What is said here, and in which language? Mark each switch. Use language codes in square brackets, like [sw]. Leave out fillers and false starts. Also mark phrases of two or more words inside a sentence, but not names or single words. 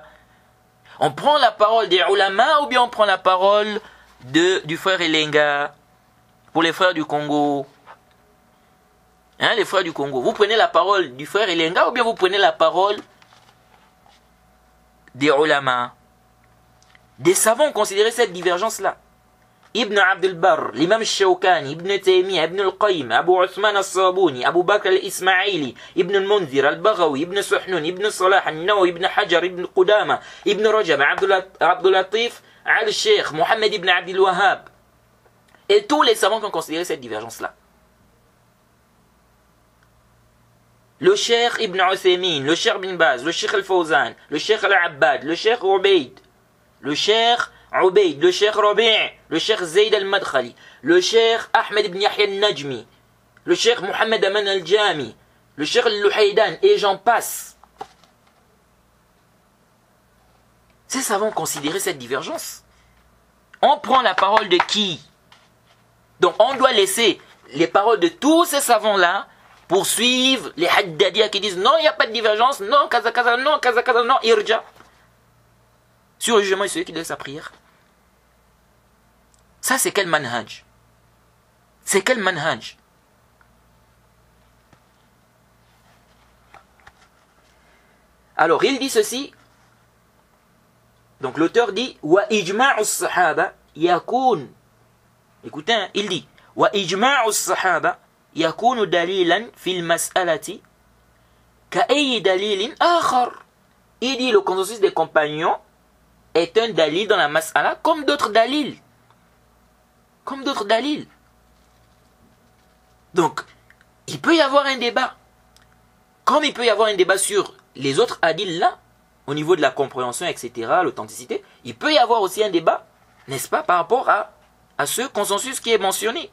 [fr] On prend la parole des ulama ou bien on prend la parole du frère Elenga pour les frères du Congo? Hein, les frères du Congo. Vous prenez la parole du frère Elenga ou bien vous prenez la parole des ulama? Des savants ont considéré cette divergence-là. Ibn Abdul Barr, l'imam Shawkani, Ibn Taymiyyah, Ibn al-Qayyim, Abu Uthman al-Sabuni, Abu Bakr al-Ismaili, Ibn al-Munzir, al-Baghawi, Ibn Suhnun, Ibn Salah, al-Nawawi, Ibn Hajar, Ibn Qudama, Ibn Rajab, Abdul Latif, al-Sheikh, Mohammed Ibn Abdul Wahhab. Et tous les savants qui ont considéré cette divergence-là. Le Cheikh Ibn Uthaymin, le Cheikh Ibn Baz, le Cheikh al-Fawzan, le Cheikh al-Abbad, le Cheikh Ubaid, le Cheikh Ubaid, le Cheikh Rabi', le Cheikh Zayd al-Madkhali, le Cheikh Ahmed ibn Yahya al-Najmi, le Cheikh Mohammed Aman al-Jami, le Cheikh al-Luhaydan, et j'en passe. Ces savants ont considéré cette divergence. On prend la parole de qui? Donc on doit laisser les paroles de tous ces savants-là pour suivre les haddadiya qui disent non, il n'y a pas de divergence, non, [ar] كذا كذا, non, كذا كذا, [fr] non, irja. Sur le jugement, il celui qui donne sa prière. Ça, c'est quel manhaj? C'est quel manhaj? Alors, il dit ceci. Donc, l'auteur dit [ar] وإجماع الصحابة يكون. [fr] Écoutez, hein, il dit [ar] وإجماع الصحابة يكون دليلا في المسألة كأي دليل آخر. [fr] Il dit le consensus des compagnons est un dalil dans la mas'ala comme d'autres dalils. Comme d'autres dalils. Donc, il peut y avoir un débat. Comme il peut y avoir un débat sur les autres hadiths là, au niveau de la compréhension, etc., l'authenticité, il peut y avoir aussi un débat, n'est-ce pas, par rapport à ce consensus qui est mentionné.